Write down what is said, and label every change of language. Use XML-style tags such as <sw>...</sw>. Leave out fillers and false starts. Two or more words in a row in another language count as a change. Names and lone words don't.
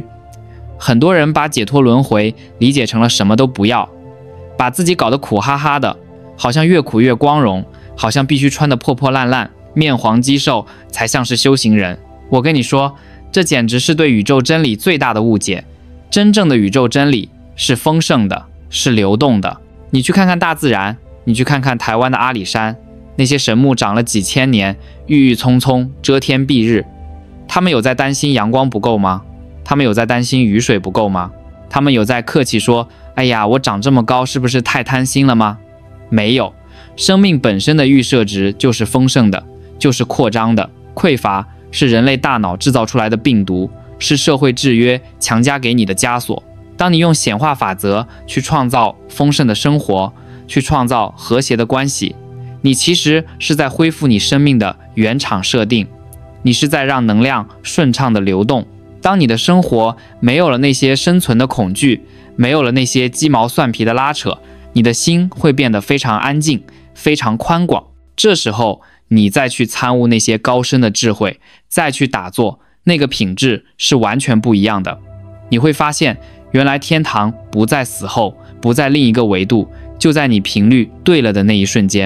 <zh>很多人把解脫輪迴理解成了什麼都不要，把自己搞得苦哈哈的，好像越苦越光榮，好像必須穿得破破爛爛，面黃肌瘦才像是修行人。我跟你說，這簡直是對宇宙真理最大的誤解。真正的宇宙真理是豐盛的，是流動的。你去看看大自然，你去看看台灣的阿里山，那些神木長了幾千年，鬱鬱蔥蔥，遮天蔽日，他們有在擔心陽光不夠嗎？他們有在擔心雨水不夠嗎？他們有在客氣說，哎呀，我長這麼高是不是太貪心了嗎？沒有，生命本身的預設值就是豐盛的，就是擴張的。匱乏是人類大腦製造出來的病毒，是社會制約強加給你的枷鎖。當你用顯化法則去創造豐盛的生活，去創造和諧的關係，你其實是在恢復你生命的原廠設定，你是在讓能量順暢的流動。當你的生活沒有了那些生存的恐懼，沒有了那些雞毛蒜皮的拉扯，你的心會變得非常安靜，非常寬廣。這時候你再去參悟那些高深的智慧，再去打坐，那個品質是完全不一樣的。你會發現，原來天堂不在死後，不在另一個維度，就在你頻率對了的那一瞬間。</zh>